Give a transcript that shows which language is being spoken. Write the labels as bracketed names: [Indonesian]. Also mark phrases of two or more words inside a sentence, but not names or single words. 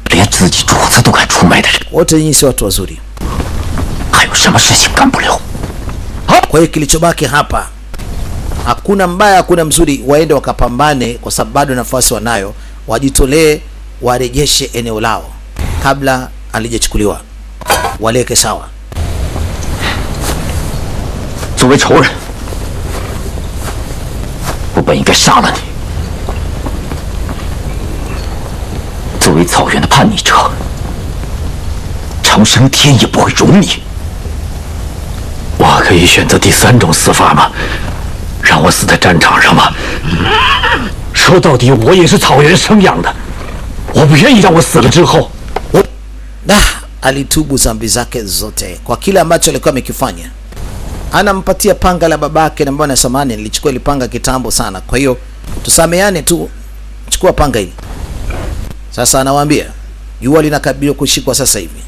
[Swahili] Wote nyinyi si watu wazuri. Kwa hiyo kilichobaki hapa, hakuna mbaya, hakuna mzuri, waende wakapambane kwa sababu bado nafasi wanayo, wajitolee, warejeshe eneo lao kabla alijachukuliwa. Waleke sawa. [Chinese] 作为仇人，我本应该杀了你。作为草原的叛逆者，长生天也不会容你。我可以选择第三种死法吗？让我死在战场上吗？说到底，我也是草原生养的，我不愿意让我死了之后。 [Swahili] Alitubu zambi zake zote kwa kile ambacho alikuwa amekifanya. Anampatia panga la babake na mbona samani nilichukua ile panga kitambo sana. Kwa hiyo tusameane tu, chukua panga hili. Sasa anawaambia jua linakaribia kushikwa sasa hivi.